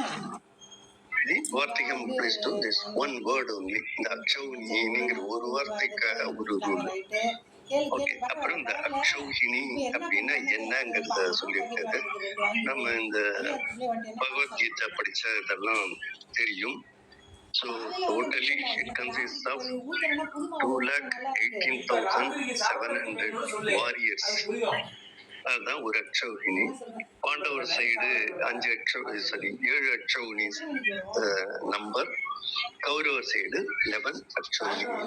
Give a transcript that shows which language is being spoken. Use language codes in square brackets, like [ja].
[en] The வார்த்திகம் applies to this one word only. [ta] இந்த அக்ஷௌஹினிங்கிற ஒரு வார்த்தைக்காக ஒரு ரூல். ஓகே, அப்புறம் இந்த அக்ஷௌஹினி அப்படின்னா என்னங்கிறத சொல்லியிருக்காரு. நம்ம இந்த பகவத்கீதை படிச்ச இதெல்லாம் தெரியும். [en] So totally it consists of 2,18,700 warriors. [ta] அதுதான் ஒரு அக்ஷௌஹினி. பாண்டவர் side 7 akshauhini number, கௌரவர் side 11 akshauhini.